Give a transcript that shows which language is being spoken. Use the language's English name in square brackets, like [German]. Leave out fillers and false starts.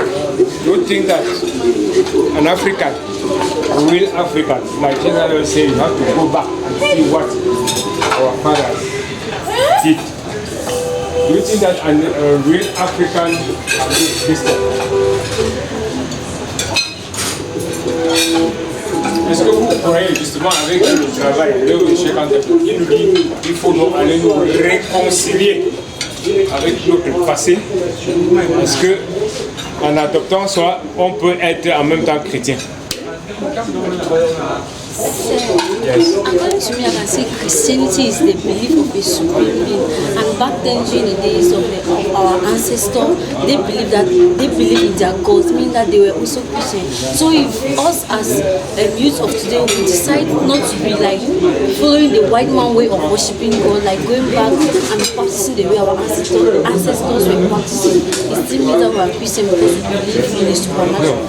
[English] Do you think that an African, a real African, like Check Out will say, you have to go back and see what our fathers did? Do you think that a real African is Christian? [French] est-ce que vous croyez justement avec le travail de Cheikh Anta Diop, il nous dit qu'il faut aller nous réconcilier avec notre passé, parce que en adoptant soi, on peut être en même temps chrétien. [English] Yes. According to me, I can say Christianity is the belief of a supreme being. And back then, during the days of our ancestors, they believe in their gods, meaning that they were also Christian. So if us as youth of today we decide not to be like following the white man way of worshiping God, like going back and practicing the way our ancestors were practicing, it still means that we are Christian because we believe in the supernatural.